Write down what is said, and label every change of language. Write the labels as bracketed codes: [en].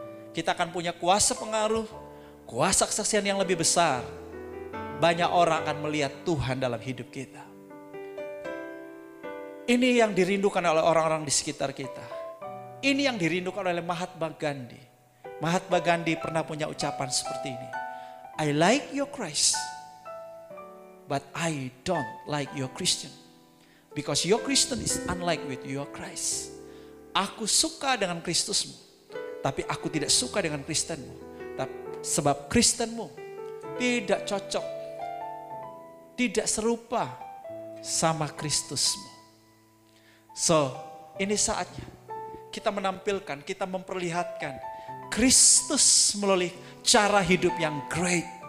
[id] Kita akan punya kuasa pengaruh, kuasa kesaksian yang lebih besar. Banyak orang akan melihat Tuhan dalam hidup kita. Ini yang dirindukan oleh orang-orang di sekitar kita. Ini yang dirindukan oleh Mahatma Gandhi. Mahatma Gandhi pernah punya ucapan seperti ini. [en] I like your Christ, but I don't like your Christian. Because your Christian is unlike with your Christ. [id] Aku suka dengan Kristusmu, tapi aku tidak suka dengan Kristenmu. Sebab Kristenmu tidak cocok, tidak serupa sama Kristusmu. So, ini saatnya kita menampilkan, kita memperlihatkan Kristus melalui cara hidup yang great.